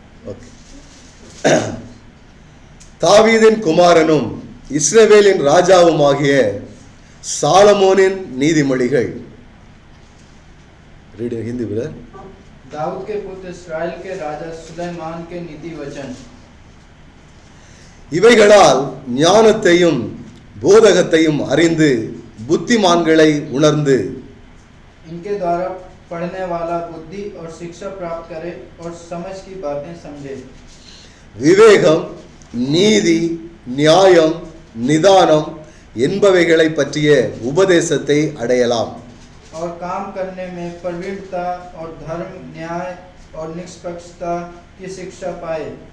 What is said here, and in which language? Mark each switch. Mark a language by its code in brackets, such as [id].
[en] Okay. [ta] தாவீதின் குமாரனும் இஸ்ரவேலின் ராஜாவுமாகிய சாலமோனின் நீதிமொழிகள். [en] Read in Hindi, brother. [hi] Dawood के पुत्र इस्राएल के राजा सुलेमान के नीति वचन. [ta] இவைகளால் ஞானத்தையும் போதகத்தையும் அறிந்து புத்திமான்களை உணர்ந்து [hi] इनके द्वारा पढ़ने वाला बुद्धि और शिक्षा प्राप्त करे और समझ की बातें समझे. [ta] விவேகம், நீதி, நியாயம், நிதானம் என்பவைகளை பற்றிய உபதேசத்தை அடையலாம். [hi] और काम करने में प्रवीणता और धर्म, न्याय और निष्पक्षता की शिक्षा पाए.